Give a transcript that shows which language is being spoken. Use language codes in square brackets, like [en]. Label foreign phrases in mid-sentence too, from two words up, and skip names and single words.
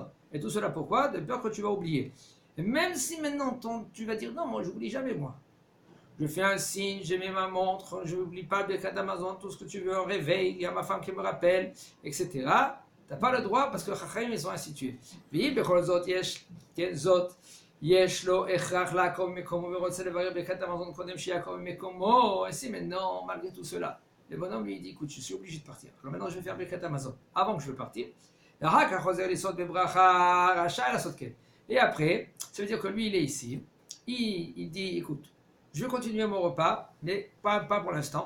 [fr] Et tout cela pourquoi? De peur que tu vas oublier. Et même si maintenant tu vas dire non, moi je n'oublie jamais moi. Je fais un signe, je mets ma montre, je n'oublie pas [he] ברכת המזון, [fr] tout ce que tu veux, un réveil, il y a ma femme qui me rappelle, etc. Tu n'as pas le droit parce que les Chachamim ils ont institué. [he] יש לו הכרח לעקוב מקומו ורוצה לברר ברכת המזון קודם שיעקוב מקומו, [fr] et si maintenant, malgré tout cela, Le bonhomme lui dit, écoute, je suis obligé de partir. Alors maintenant, je vais faire [he] ברכת המזון [fr] avant que je veux partir. Et après, ça veut dire que lui, il est ici. Il dit, écoute, je vais continuer mon repas, mais pas pour l'instant.